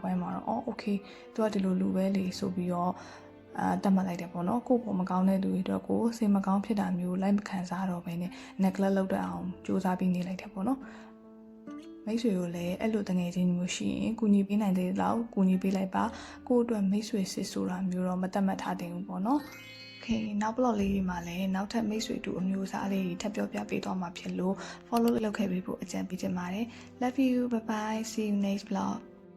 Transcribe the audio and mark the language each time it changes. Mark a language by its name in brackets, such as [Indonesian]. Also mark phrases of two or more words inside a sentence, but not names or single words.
[Burmese] ပိုင်းမှာတော့โอเคသူကဒီလိုလူပဲလေဆိုပြီးတော့တတ်မှတ်လိုက်တယ်ပေါ့နော်ကိုယ့်ပေါ်မကောင်းတဲ့လူတွေအတွက်ကိုစိတ်မကောင်းဖြစ်တာမျိုးလိုက်မခံစားတော့ဘဲနဲ့ neglect လုပ်တဲ့အောင်စူးစမ်းပြီးနေလိုက်တယ်ပေါ့နော်မိတ်ဆွေကိုလည်းအဲ့လိုတငယ်ချင်းမျိုးရှိရင်ကူညီပေးနိုင်တဲ့လောက်ကူညီပေးလိုက်ပါကိုယ့်အတွက်မိတ်ဆွေစစ်ဆိုတာမျိုးတော့မတတ်မှတ်ထားတင်ဘူးပေါ့နော်နောက် blog လေးတွေမှာလည်းနောက်ထပ်မိတ်ဆွေတူအမျိုးအစားလေးတွေထပ်ပြောပြပေးသွားမှာဖြစ်လို့ follow လုပ်ခဲ့ပေးဖို့အကြံပေးချင်ပါတယ် [English] love you bye bye see you next vlog